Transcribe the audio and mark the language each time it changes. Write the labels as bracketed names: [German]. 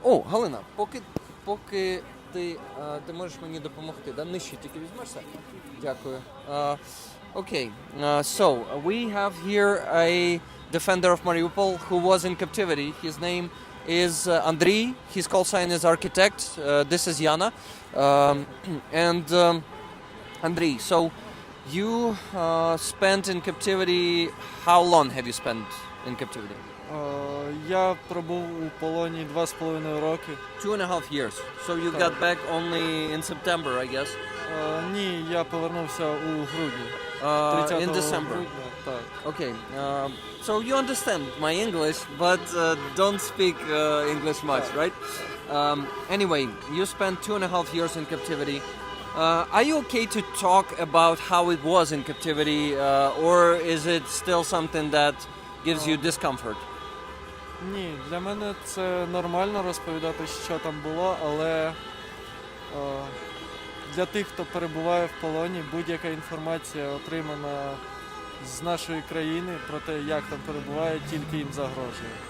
[Ukrainian] Галина, поки ти можеш мені допомогти, да? Нижче тільки візьмешся? Дякую. [English] Okay, so we have here a defender of Mariupol who was in captivity. His name is Andriy. His call sign is architect. This is Yana. And Andriy, so you spent in captivity, how long have you spent in captivity? [Ukrainian] Я пробув у полоні 2,5 роки. [English] 2.5 years. So you got back only in September, I guess? [Ukrainian] Ні, я повернувся у грудні. [English] In December. [Ukrainian] Грудня, так. [English] Okay, so you understand my English, but don't speak English much, right? Anyway, you spent 2.5 years in captivity. Are you okay to talk about how it was in captivity, or is it still something that gives you discomfort? [Ukrainian] Ні, для мене це нормально розповідати, що там було, але для тих, хто перебуває в полоні, будь-яка інформація, отримана з нашої країни про те, як там перебуває, тільки їм загрожує.